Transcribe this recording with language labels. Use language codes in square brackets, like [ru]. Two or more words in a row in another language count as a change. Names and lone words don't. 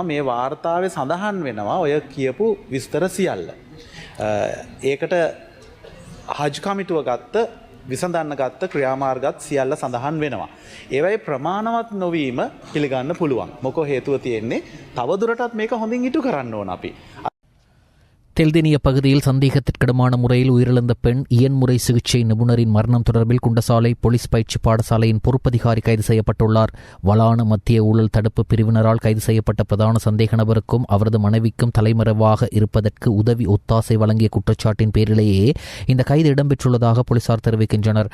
[si] මේ වාර්තාවේ සඳහන් වෙනවා ඔය කියපු විස්තර සියල්ල. ඒකට හජ් කමිටුව ගත්ත විසඳන්න ගත්ත ක්‍රියාමාර්ගත් සියල්ල සඳහන් වෙනවා. ඒවයි ප්‍රමාණවත් නොවීම පිළිගන්න පුළුවන්. මොකෝ හේතුව තියෙන්නේ තවදුරටත් මේක හොඳින් ඉටු කරන්න ඕන අපි. [ta] தெல்தெனிய பகுதியில் சந்தேகத்திற்கிடமான முறையில் உயிரிழந்த பெண் இயன்முறை சிகிச்சை நிபுணரின் மரணம் தொடர்பில் குண்டசாலை போலீஸ் பயிற்சி பாடசாலையின் பொறுப்பதிகாரி கைது செய்யப்பட்டுள்ளார். வலான மத்திய ஊழல் தடுப்பு பிரிவினரால் கைது செய்யப்பட்ட பிரதான சந்தேக நபருக்கும் அவரது மனைவிக்கும் தலைமறைவாக இருப்பதற்கு உதவி ஒத்தாசை வழங்கிய குற்றச்சாட்டின் பேரிலேயே இந்த கைது இடம்பெற்றுள்ளதாக போலீசார் தெரிவிக்கின்றனர்.